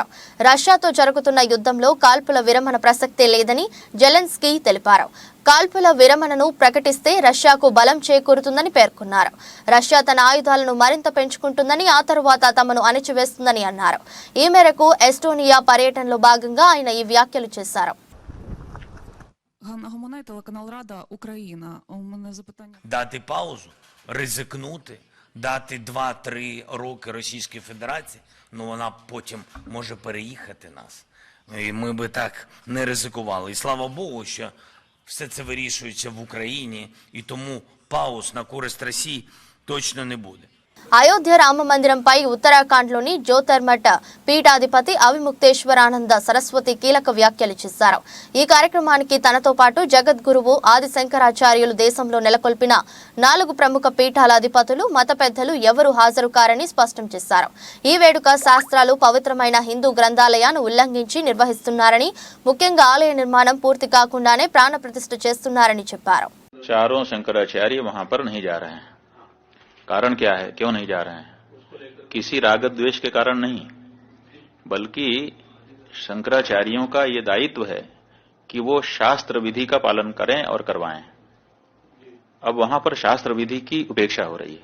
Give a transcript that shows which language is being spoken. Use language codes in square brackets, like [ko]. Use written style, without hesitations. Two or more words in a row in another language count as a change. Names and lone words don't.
[te] రష్యాతో జరుగుతున్న యుద్ధంలో కాల్పుల విరమణ ప్రసక్తే లేదని జెలెన్స్కీ తెలిపారు. కాల్పుల విరమణను ప్రకటిస్తే రష్యాకు బలం చేకూరుతుందని పేర్కొన్నారు. రష్యా తన ఆయుధాలను మరింత పెంచుకుంటుందని, ఆ తరువాత తమను అణిచివేస్తుందని అన్నారు. ఈ మేరకు ఎస్టోనియా పర్యటనలో భాగంగా ఆయన ఈ వ్యాఖ్యలు చేశారు. [uk] Дати паузу, ризикнути, дати 2-3 роки Російській Федерації, вона потім може переїхати нас. І ми би так не ризикували. І слава Богу, що все це вирішується в Україні, і тому пауз на користь Росії точно не буде. [te] అయోధ్య రామ మందిరంపై ఉత్తరాఖండ్లోని జ్యోతిర్మఠ పీఠాధిపతి అవిముక్తేశ్వరానంద సరస్వతి కీలక వ్యాఖ్యలు చేశారు. ఈ కార్యక్రమానికి తనతో పాటు జగద్గురువు ఆది శంకరాచార్యులు దేశంలో నెలకొల్పిన 4 ప్రముఖ పీఠాల అధిపతులు, మత పెద్దలు ఎవరూ హాజరు కారని స్పష్టం చేశారు. ఈ వేడుక శాస్త్రాలు పవిత్రమైన హిందూ గ్రంథాలయాన్ని ఉల్లంఘించి నిర్వహిస్తున్నారని, ముఖ్యంగా ఆలయ నిర్మాణం పూర్తి కాకుండానే ప్రాణ ప్రతిష్ఠ చేస్తున్నారని చెప్పారు. [hi] चारों शंकराचार्य वहां पर नहीं जा रहे हैं। कारण क्या है, क्यों नहीं जा रहे हैं? किसी रागत द्वेष के कारण नहीं, बल्कि शंकराचार्यों का ये दायित्व है कि वो शास्त्र विधि का पालन करें और करवाएं। अब वहां पर शास्त्र विधि की उपेक्षा हो रही है।